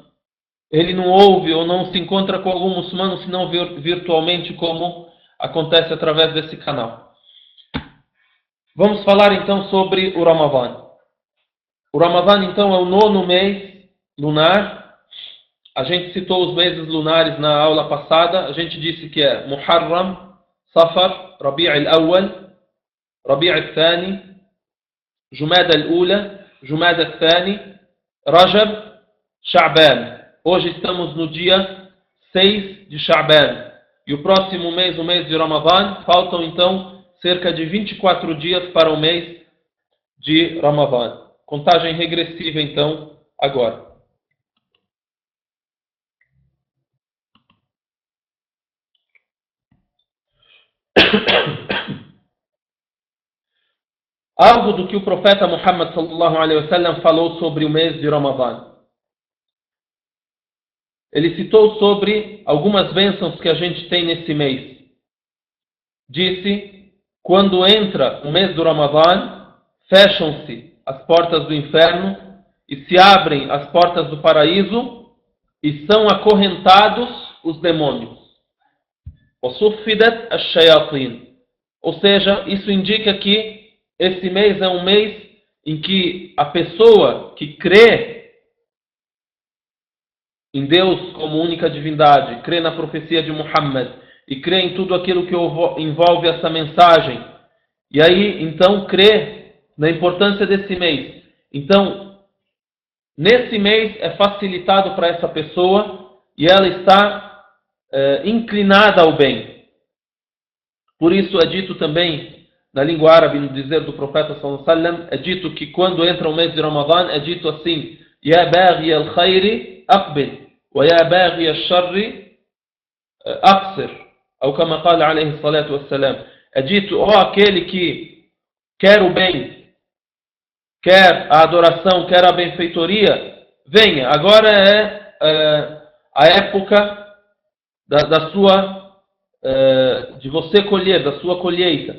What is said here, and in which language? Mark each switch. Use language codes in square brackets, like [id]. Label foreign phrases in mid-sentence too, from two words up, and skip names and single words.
[pt] Ele não ouve ou não se encontra com algum muçulmano senão virtualmente, como acontece através desse canal. Vamos falar então sobre o Ramadã. O Ramadã então é o 9º mês lunar. A gente citou os meses lunares na aula passada. A gente disse que é Muharram, Safar, Rabi' al-Awwal, Rabi' al-Thani, Jumada al-Ula, Jumada al-Thani, Rajab, Sha'ban. Hoje estamos no dia 6 de Sha'ban. E o próximo mês, o mês de Ramadã, faltam então cerca de 24 dias para o mês de Ramadã. Contagem regressiva então, agora. Algo do que o profeta Muhammad [ar] صلى الله عليه وسلم [pt] falou sobre o mês de Ramadã. Ele citou sobre algumas bênçãos que a gente tem nesse mês. Disse: quando entra o mês do Ramadã, fecham-se as portas do inferno e se abrem as portas do paraíso e são acorrentados os demônios. [ar] وَصُفِّدَتْ الشَّيَاطِينَ. [pt] Ou seja, isso indica que esse mês é um mês em que a pessoa que crê em Deus como única divindade, crê na profecia de Muhammad e crê em tudo aquilo que envolve essa mensagem, e aí então crê na importância desse mês. Então, nesse mês é facilitado para essa pessoa e ela está inclinada ao bem. Por isso é dito também na língua árabe, no dizer do profeta [ar] صلى الله عليه وسلم, [pt] é dito que quando entra o mês de Ramadã, é dito assim: [ar] يا باغي الخير أقبل، ويا باغي الشر أقصر. [pt] Ou como fala [ar] عليه الصلاة والسلام. [pt] É dito: ó aquele que quer o bem, quer a adoração, quer a benfeitoria, venha. Agora é a época da sua, de você colher, da sua colheita.